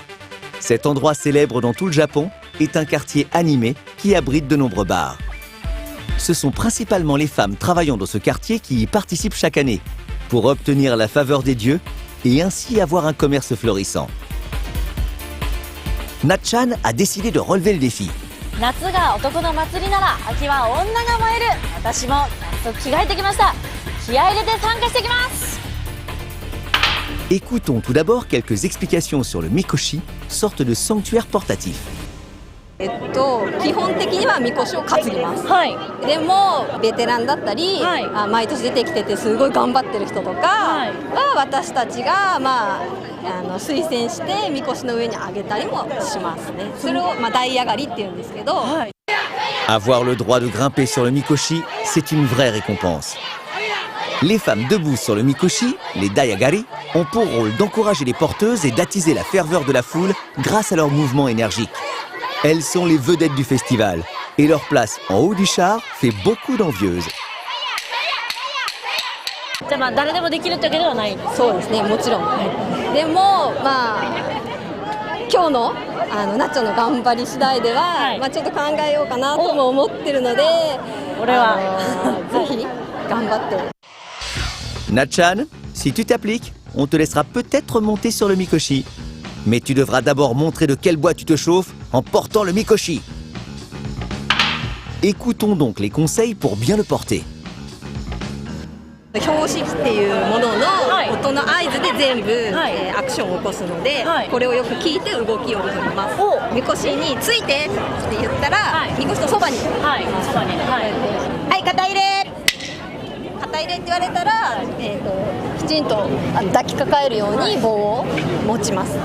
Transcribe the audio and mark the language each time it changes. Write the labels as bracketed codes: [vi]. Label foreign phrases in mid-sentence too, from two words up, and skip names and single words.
[fr] Cet endroit célèbre dans tout le Japon est un quartier animé qui abrite de nombreux bars. Ce sont principalement les femmes travaillant dans ce quartier qui y participent chaque année, pour obtenir la faveur des dieux et ainsi avoir un commerce florissant. Natchan a décidé de relever le défi. [ja] 夏が男の祭りなら秋は女が燃える。私も早速着替えてきました。気合い入れて参加してきます。 [fr] Écoutons tout d'abord quelques explications sur le Mikoshi, sorte de sanctuaire portatif. [ja] 基本的にはみこしを担ぎます、はい。でもベテランだったり、はい毎年出てきててすごい頑張ってる人とかはいは私たちが、推薦してみこしの上に上げたりもしますね。それを、台上がりっていうんですけど、 [fr] Avoir le droit de grimper sur le Mikoshi, c'est une vraie récompense. Les femmes debout sur le Mikoshi, les Dayagari, ont pour rôle d'encourager les porteuses et d'attiser la ferveur de la foule grâce à leur mouvement énergique. Elles sont les vedettes du festival et leur place en haut du char fait beaucoup d'envieuses. [ja] じゃあ誰でもできるってわけではないんです。そうですね、もちろん、でも今日のナッチョの頑張り次第では、ちょっと考えようかなとも思ってるので、俺はぜひ頑張って。 [fr] Natchan, si tu t'appliques, on te laissera peut-être monter sur le Mikoshi. Mais tu devras d'abord montrer de quel bois tu te chauffes en portant le Mikoshi. Écoutons donc les conseils pour bien le porter. [ja] 標識っていうものの音の合図で全部、アクションを起こすので、これをよく聞いて動きを取ります。みこしについてって言ったら、みこしのそばに、はい肩入れ肩入れって言われたら、きちんと抱きかかえるように棒を持ちます。